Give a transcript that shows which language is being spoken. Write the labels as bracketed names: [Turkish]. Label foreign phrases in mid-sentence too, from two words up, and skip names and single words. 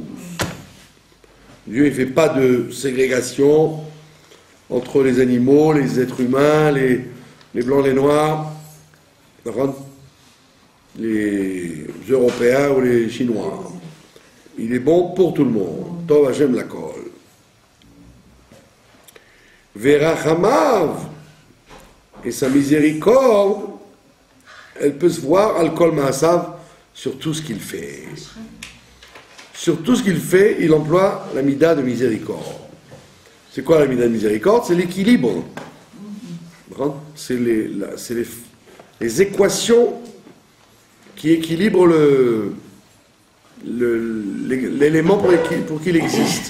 [French] Dieu ne fait pas de ségrégation entre les animaux, les êtres humains, les blancs, les noirs, les Européens ou les Chinois. Il est bon pour tout le monde. [Hebrew] טוב השם לכל. Verachamav, [French] et sa miséricorde, elle peut se voir [Hebrew] על כל מעשיו [French] sur tout ce qu'il fait. Sur tout ce qu'il fait, il emploie la mida de miséricorde. C'est quoi la mida de miséricorde? C'est l'équilibre. C'est les équations qui équilibrent l'élément pour qu'il existe.